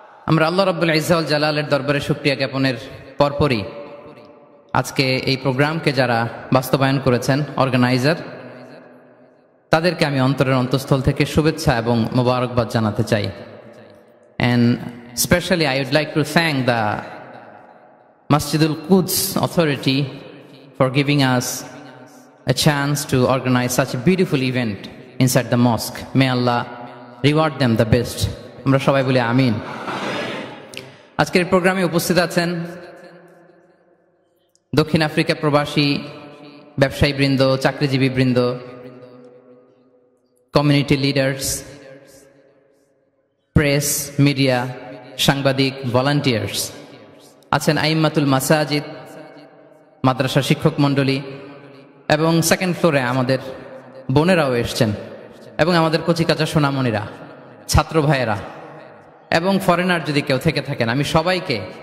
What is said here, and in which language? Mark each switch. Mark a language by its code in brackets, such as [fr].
[bn] আমরা আল্লাহ রাব্বুল ইজ্জা ওয়াল জালালের দরবারে শুকরিয়া জ্ঞাপনের পরপরই আজকে এই প্রোগ্রামকে যারা বাস্তবায়ন করেছেন, অর্গানাইজার, তাদেরকে আমি অন্তরের অন্তঃস্থল থেকে শুভেচ্ছা এবং মোবারকবাদ জানাতে চাই। [en] And especially I would like to thank the Masjidul Quds authority for giving us a chance to organize such a beautiful event inside the mosque. May Allah reward them the best. [bn] আমরা সবাই বলি আমিন। আজকের এই প্রোগ্রামে উপস্থিত আছেন দক্ষিণ Africa প্রবাসী ব্যবসায়ী বৃন্দ, চাকরিজীবী বৃন্দ, কমিউনিটি লিডার্স, প্রেস, মিডিয়া, সাংবাদিক, ভলান্টিয়ার্স আছেন, আইম্মাতুল মাসাজিদ, মাদ্রাসা শিক্ষক মণ্ডলী, এবং সেকেন্ড ফ্লোরে আমাদের বোনেরাও এসছেন, এবং আমাদের কচিকাচা সোনামণিরা, ছাত্র ভাইয়েরা, এবং ফরেনার যদি কেউ থেকে থাকেন, আমি সবাইকে